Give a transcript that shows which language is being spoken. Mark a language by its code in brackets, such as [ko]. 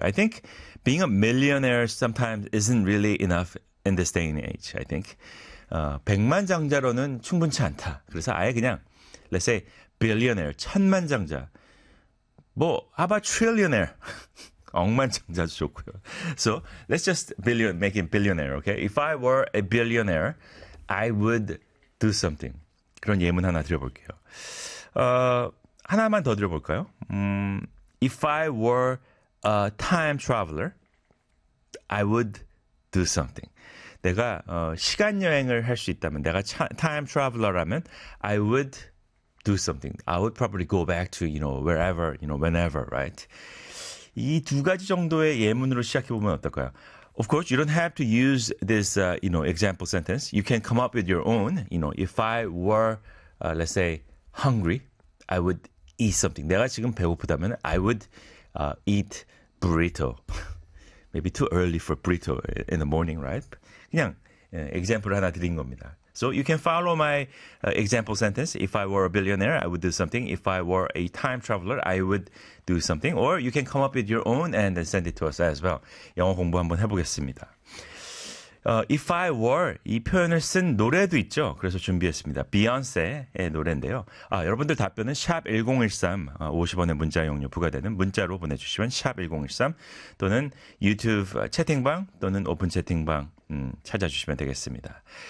[en] I think being a millionaire sometimes isn't really enough in this day and age, I think. [ko] 백만장자로는 충분치 않다. 그래서 아예 그냥 [en] let's say billionaire, [ko] 천만장자. 뭐, [en] how about trillionaire? [ko] 억만장자도 좋고요. [en] So let's just billion, make him billionaire, okay? If I were a billionaire, I would do something. [ko] 그런 예문 하나 드려볼게요. 하나만 더 드려볼까요? [en] If I were a time traveler, I would do something. [ko] 내가 시간 여행을 할 수 있다면, 내가 time traveler라면, [en] I would do something. I would probably go back to, you know, wherever, you know, whenever, right? [ko] 이 두 가지 정도의 예문으로 시작해 보면 어떨까요? [en] Of course, you don't have to use this, you know, example sentence. You can come up with your own. You know, if I were, let's say, hungry, I would eat something. [ko] 내가 지금 배고프다면, [en] I would eat burrito. Maybe too early for burrito in the morning, right? [ko] 그냥 example 하나 드린 겁니다. [en] So you can follow my example sentence. If I were a billionaire, I would do something. If I were a time traveler, I would do something. Or you can come up with your own and then send it to us as well. [ko] 영어 공부 한번 해보겠습니다. [en] If I were [ko] 이 표현을 쓴 노래도 있죠. 그래서 준비했습니다. Beyonce의 노래인데요. 아, 여러분들 답변은 샵 1013, 50원의 문자 이용료 부과되는 문자로 보내주시면 샵 1013 또는 유튜브 채팅방 또는 오픈 채팅방 찾아주시면 되겠습니다.